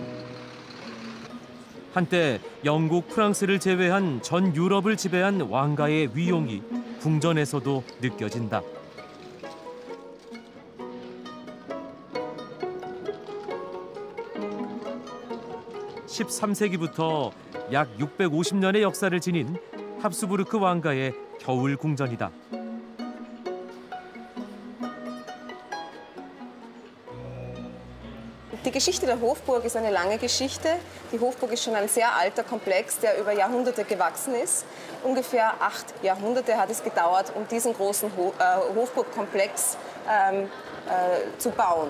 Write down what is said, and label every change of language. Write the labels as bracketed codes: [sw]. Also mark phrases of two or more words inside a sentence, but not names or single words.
[ko] 한때 영국, 프랑스를 제외한 전 유럽을 지배한 왕가의 위용이 궁전에서도 느껴진다. 13세기부터 약 650년의 역사를 지닌 합스부르크 왕가의 겨울 궁전이다. [de] Die Geschichte der Hofburg ist eine lange Geschichte. Die Hofburg ist schon ein sehr alter Komplex, der über Jahrhunderte gewachsen ist. Ungefähr 8 Jahrhunderte hat es gedauert, um diesen großen Hofburgkomplex zu bauen.